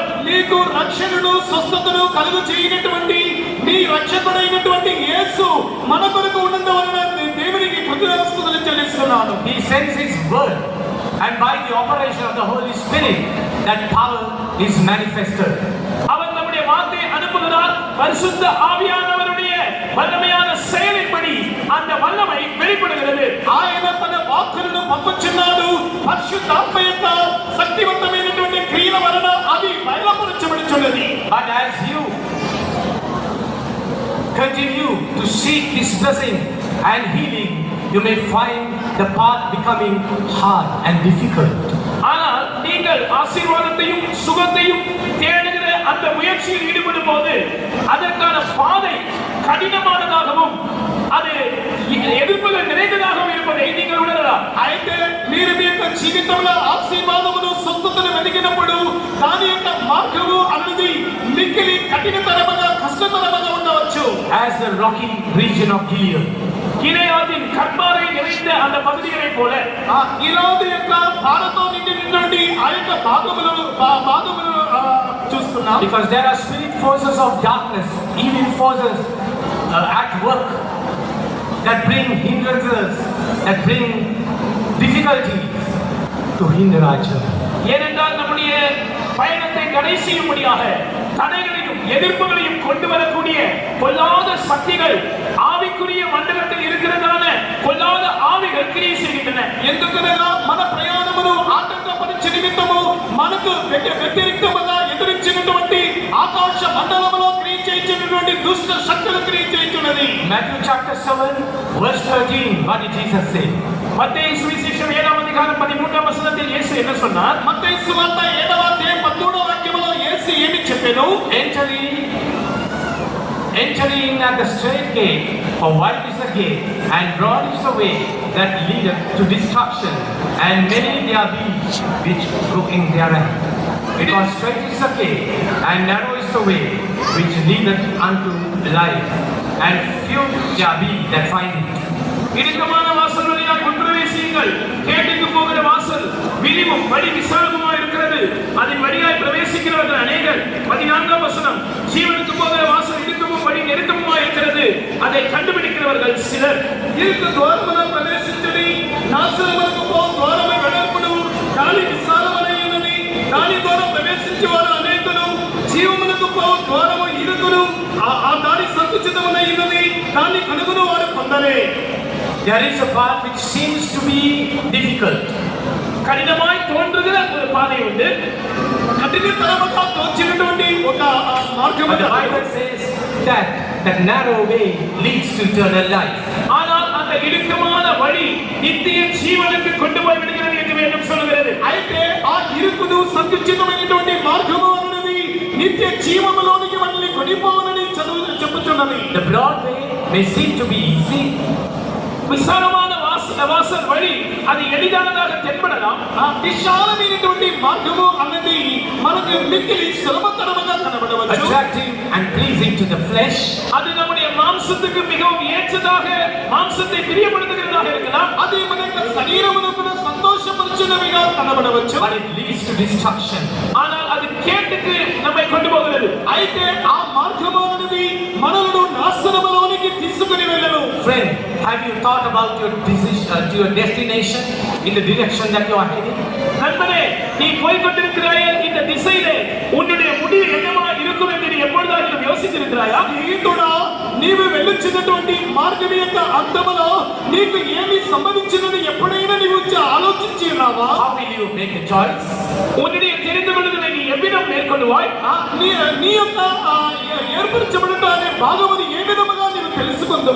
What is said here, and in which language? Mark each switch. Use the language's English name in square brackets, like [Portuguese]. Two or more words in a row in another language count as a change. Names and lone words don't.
[Telugu] నీకు రక్షణను స్వస్థతను కలుగు చేయనటువంటి నీ రక్షకుడైనటువంటి యేసు మన కొరకు ఉన్నందు వలన దేవునికి కృతజ్ఞతాస్తుతులు చెల్లిస్తున్నాను. [English] He sends His word, and by the operation of the Holy Spirit, that power is manifested. [Tamil] அவர் நம்முடைய வார்த்தையை அனுப்புகிறார். பரிசுத்த ஆவியானவருடைய வல்லமையான செயலின்படி அந்த வல்லமை வெளிப்படுகிறது. [Telugu] ఆయన తన వాక్కులను పంపుచున్నాడు. పరిశుద్ధాత్మ యొక్క శక్తివంతమైనటువంటి క్రియల వలన అది బయలుపరచబడుచున్నది. [English] But as you continue to seek this blessing and healing, you may find the path becoming hard and difficult. [Tamil] ஆனால் நீங்கள் ஆசீர்வாதத்தையும் சுகத்தையும் தேடுகிற அந்த முயற்சியில் ஈடுபடும் போது அதற்கான பாதை கடினமானதாகவும் அது எதிர்ப்புகள் நிறைந்ததாகவும் இருப்பதை நீங்கள் உணரலாம். [Telugu] అయితే మీరు మీ యొక్క జీవితంలో ఆశీర్వాదమును స్వస్థతను వెతికినప్పుడు దాని యొక్క మార్గము అనేది మిక్కిలి కఠినతరముగా కష్టతరముగా ఉండవచ్చు. [English] As the rocky region of Gilead, [Tamil] கிளையாதின் கற்பாறை நிறைந்த அந்த பகுதிகளை போல [Telugu] ఈరోజు యొక్క భారతో నిండినటువంటి ఆ యొక్క భాగములను చూస్తున్నాం. [English] because there are spirit forces of darkness, evil forces at work that bring hindrances, that bring difficulties to hinder our journey. [Tamil] ஏனென்றால் நம்முடைய பயணத்தை தடை செய்யும்படியாக தடைகளையும் எதிர்ப்புகளையும் கொண்டு வரக்கூடிய பொல்லாத சக்திகள் ஆவிக்குரிய மண்டலத்தில் இருக்கிறதான பொல்லாத ஆவிகள் கிரியை செய்கின்றன. [Telugu] ఎందుకనగా మన ప్రయాణమును ఆటంకపరిచే నిమిత్తము మనకు వ్యతిరేకంగా ఎదురించినటువంటి ఆకాశ మండలములో క్రియ చేయించినటువంటి దుష్ట శక్తులు క్రియ చేయించున్నది. [English] Matthew chapter 7 verse 13, what did Jesus say? [Tamil] மத்தேயு சுவிசேஷம் 7ஆம் அதிகாரம் 13ஆம் வசனத்தில் இயேசு என்ன சொன்னார்? [Telugu] మత్తయి సువార్త 7వ అధ్యాయం 13వ వాక్యములో యేసు ఏమి చెప్పెను? [English] Entering at the straight gate, for wide is the gate, and broad is the way that leadeth to destruction, and many there be which go in therein. Because straight is the gate, and narrow is the way which leadeth unto life, and few there be that find it. [Tamil] இடுக்கமான வாசல் வழியாக உட்பிரவேசியுங்கள். கேட்டுக்கு போகிற வாசல் விரிவும் வழி விசாலமுமாய் இருக்கிறது. அதன் வழியாய் பிரவேசிக்கிறவர்கள் அநேகர். 14ஆம் வசனம், ஜீவனுக்கு போகிற வாசல் இடுக்கமும் வழி நெருக்கமுமாய் இருக்கிறது. அதை கண்டுபிடிக்கிறவர்கள் சிலர். [Telugu] ఇరుకు ద్వారమున ప్రవేశించుడి, నాశనమునకు పో ద్వారము వెడల్పును, గాలి విశాలమైనది, దాని ద్వారా ప్రవేశించువారు అనేకులు. జీవమునకు పో ద్వారము ఇరుకును, ఆ దారి సంకుచితమైనది, దాన్ని కనుగొను వారు కొందరే. [English] There is a path which seems to be difficult. [Tamil] கடினமாய் தோன்றுகிற ஒரு பாதை உண்டு. [Telugu] కఠినతరముగా తోచినటువంటి ఒక మార్గము. [English] But the Bible says that narrow way leads to eternal life. [Tamil] ஆனால் அந்த இடுக்கமான வழி நித்திய ஜீவனுக்கு கொண்டு போய் விடுகிறது என்று வேதம் சொல்கிறது. [Telugu] అయితే ఆ ఇరుకును సంకుచితమైనటువంటి మార్గము అన్నది నిత్య జీవములోనికి మనల్ని కొనిపోవనని చెప్పుచున్నది. [English] The broad way may seem to be easy. [Tamil] விசாலமான வாசல் வழி அது எளிதானதாக தென்படலாம். [Telugu] ఆ విశాలమైనటువంటి మార్గము అన్నది మనకు మిక్కిలి సులభతరముగా కనబడవచ్చు. [English] Attractive and pleasing to the flesh. [Tamil] அது நம்முடைய மாம்சத்துக்கு மிகவும் ஏற்றதாக மாம்சத்தை பிரியப்படுத்துகிறதாக இருக்கலாம். [Telugu] అది మన యొక్క శరీరమునకు సంతోషపరచునవిగా కనబడవచ్చు. [English] But it leads to destruction. [Tamil] ஆனால் அது கேட்டுக்கு நம்மை கொண்டு போகிறது. [Telugu] అయితే ఆ మార్గము అన్నది మనలను నాశనములోనికి తీసుకుని వెళ్ళను. [English] Friend, have you thought about your decision, your destination in the direction that you are heading? [Tamil] நண்பனே, நீ போய் கொண்டிருக்கிறாயே இந்த திசையிலே உன்னுடைய முடிவு என்னவா இருக்கும் என்று நீ எப்பொழுதாவது யோசித்திருக்கிறாயா? [Telugu] స్నేహితుడా, నీవు వెళ్ళుచున్నటువంటి మార్గం యొక్క అంతములో నీకు ఏమి సంభవించినది ఎప్పుడైనా నీవు ఆలోచించి ఉన్నావా? [English] How will you make a choice? [Tamil] உன்னுடைய தெரிந்து கொள்ளுதலை நீ எவ்விதம் மேற்கொள்வாய்? [Telugu] నీ యొక్క ఏర్పరచబడిన అనే భాగమును ఏ విధముగా నీవు తెలుసుకుందావు?